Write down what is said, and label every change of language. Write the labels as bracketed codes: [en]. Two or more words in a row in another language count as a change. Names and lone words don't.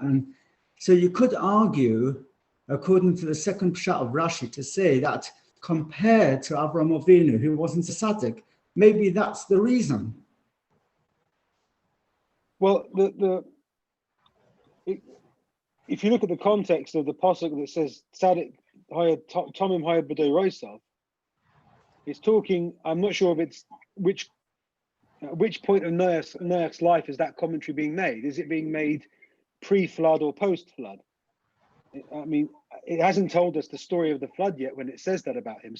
[en] And so you could argue, according to the second pshat of Rashi, to say that compared to Avraham Avinu, who wasn't a tzaddik, maybe that's the reason. Well, if you look at the context of the pasuk that says [he] צדיק תמים היה בדורותיו, [en] it's talking. I'm not sure if it's which point of Noach's life is that commentary being made. Is it being made pre-flood or post-flood? I mean, it hasn't told us the story of the flood yet when it says that about him.